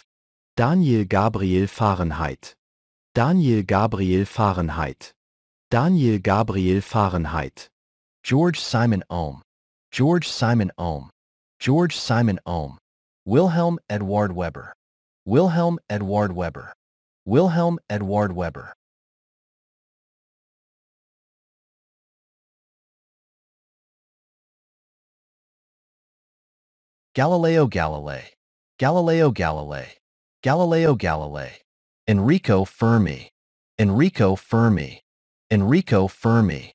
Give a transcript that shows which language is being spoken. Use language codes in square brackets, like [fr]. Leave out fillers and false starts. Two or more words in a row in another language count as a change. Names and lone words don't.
[en] Daniel Gabriel Fahrenheit, Daniel Gabriel Fahrenheit, Daniel Gabriel Fahrenheit. George Simon Ohm, George Simon Ohm, George Simon Ohm. Wilhelm Eduard Weber, Wilhelm Eduard Weber, Wilhelm Eduard Weber. Galileo Galilei, Galileo Galilei, Galileo Galilei. Enrico Fermi, Enrico Fermi, Enrico Fermi.